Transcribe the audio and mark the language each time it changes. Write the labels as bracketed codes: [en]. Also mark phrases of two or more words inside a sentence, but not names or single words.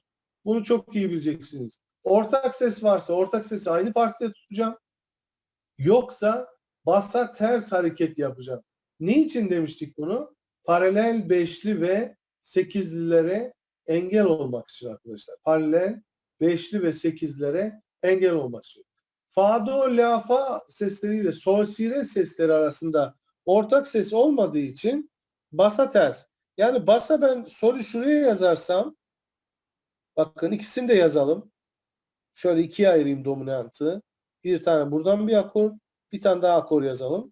[tr] Bunu çok iyi bileceksiniz. Ortak ses varsa ortak sesi aynı partide tutacağım. Yoksa bassa ters hareket yapacağım. Niçin demiştik bunu? Paralel beşli ve sekizlilere engel olmak için arkadaşlar. Paralel beşli ve sekizlilere engel olmak için. Fa, do, la, fa sesleriyle sol, si, re sesleri arasında ortak ses olmadığı için basa ters. Yani basa ben solü şuraya yazarsam, bakın ikisini de yazalım. Şöyle ikiye ayırayım dominantı. Bir tane buradan bir akor, bir tane daha akor yazalım.